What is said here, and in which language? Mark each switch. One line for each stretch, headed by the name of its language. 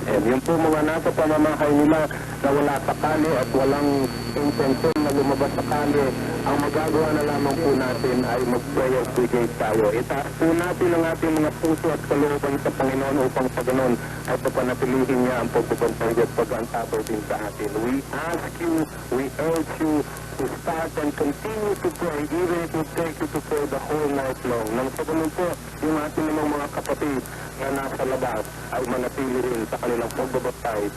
Filipino: Yung po mga nasa pamamahay nila na wala sakali at walang intensyon na lumabas sakali, ang magagawa na lamang po natin ay mag-prayer brigade tayo. Itaas po natin ang ating mga puso at kalooban sa Panginoon upang sa ganon ay papanatilihin niya ang pagbabantay at pag-antabaw din sa atin.
English: We ask you, we urge you, to start and continue to pray, even if it would take you to pray the whole night long.
Filipino: Nang sa ganun po, yung ating mga kapatid na nasa labas ay manatili rin sa kanilang pagbabantay.